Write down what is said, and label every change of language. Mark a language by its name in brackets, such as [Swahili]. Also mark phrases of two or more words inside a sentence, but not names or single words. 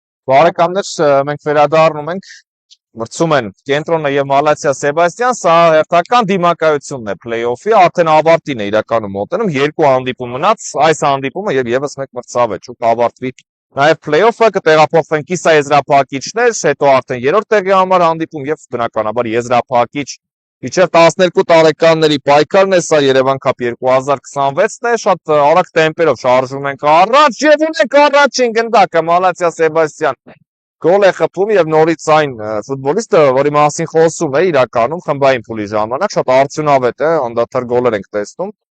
[Armenian] Բարեկամներ, մենք վերադառնում ենք, մրցում են Կենտրոնը եւ Մալացիա Սեբաստիան, սա հերթական դիմակայությունն է play-off-ի, արդեն ավարտին է իրականում մոտենում, երկու հանդիպում մնաց, այս հանդիպումը եւ եւս մեկ մրցավ է, շուտ ավարտվի նաեւ play-off-ը, կտեղափոխվեն կիսաեզրափակիչներ, հետո արդեն երրորդ տեղի համար հանդիպում եւ բնականաբար եզրափակիչ Իչև 12 տարեկանների պայքարն է, սա Երևան Cup 2026-ն է, շատ արագ տեմպերով շարժում ենք առաջ եւ ունենք առաջին գնդակը Մալացիա Սեբաստիան գոլ է խփում եւ նորից այն ֆուտբոլիստը, որի մասին խոսում է իրականում խմբային փուլի ժամանակ, շատ արդյունավետ է, անդադար գոլեր ենք տեսնում։